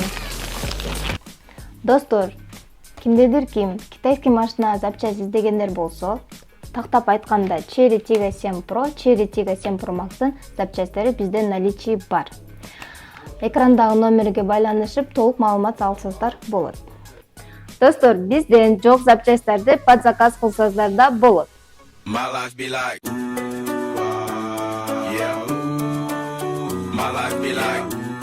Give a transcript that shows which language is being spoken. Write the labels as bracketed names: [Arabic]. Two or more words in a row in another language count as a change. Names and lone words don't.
[Kyrgyz] Достор, кимдедир ким [Russian] китайский машина [Kyrgyz] запчасть издегендер болсо, тактап айтканда Cherry Tiggo 7 Pro, Cherry Tiggo 7 Pro Max'ын запчасттары бизде наличии бар. Экрандагы номерге байланышып толук маалымат алсаңыздар болот. Достор, бизден жок запчасттарды [Russian] под заказ [Kyrgyz] кылсаңыздар да болот. [English] My life be like, yeah. My life be like.